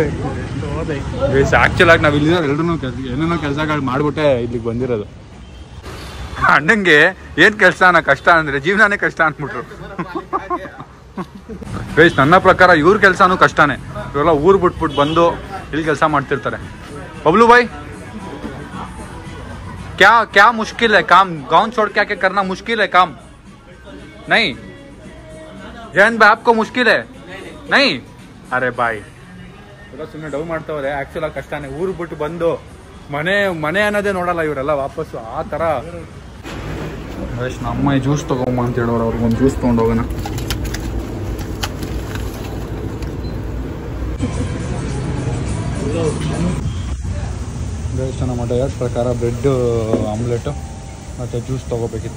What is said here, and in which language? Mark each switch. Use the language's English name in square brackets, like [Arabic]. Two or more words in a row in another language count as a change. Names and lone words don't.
[English] guys actual [Kannada] ಆಗಿ ನಾವು ಇಲ್ಲಿರೋ ಎಲ್ಲರೂ ಏನೇನೋ ಕೆಲಸಗಳು ಮಾಡ್ಬಿಟ್ಟೆ ಇಲ್ಲಿಗೆ ಬಂದಿರೋದು. ಅಣ್ಣಂಗೆ ಏನು ಕೆಲಸ ಅನ್ನೋ ಕಷ್ಟ ಅಂದರೆ ಜೀವನನೇ ಕಷ್ಟ ಅಂದ್ಬಿಟ್ರು. ಗೈಸ್ ನನ್ನ ಪ್ರಕಾರ ಇವ್ರ ಕೆಲಸನೂ ಕಷ್ಟನೇ. ಇವರೆಲ್ಲ ಊರು ಬಿಟ್ಬಿಟ್ಟು ಬಂದು ಇಲ್ಲಿ ಕೆಲಸ ಮಾಡ್ತಿರ್ತಾರೆ. [Hindi] बबलू भाई क्या मुश्किल है काम? गाँव छोड़ के आके करना मुश्किल है काम? नहीं जयंत भाई आपको मुश्किल है? नहीं अरे भाई [Kannada] ಸುಮ್ಮನೆ ಡೌ ಮಾಡ್ತಾವ್ರೆ. ಆಕ್ಚುಲ್ ಆಗಿ ಕಷ್ಟನೇ. ಊರು ಬಿಟ್ಟು ಬಂದು ಮನೆ ಅನ್ನೋದೇ ನೋಡಲ್ಲ ಇವರೆಲ್ಲ ವಾಪಸ್ಸು ಆ ಥರ. ನಮ್ಮ ಜ್ಯೂಸ್ ತಗೊಂಬ ಅಂತ ಹೇಳೋರು. ಅವ್ರಿಗೊಂದು ಜ್ಯೂಸ್ ತೊಗೊಂಡು ಹೋಗೋಣ. ನಮ್ಮ ಡಯಟ್ ಪ್ರಕಾರ [English] bread omelette [Kannada] ಮತ್ತು ಜ್ಯೂಸ್ ತೊಗೋಬೇಕಿತ್ತು.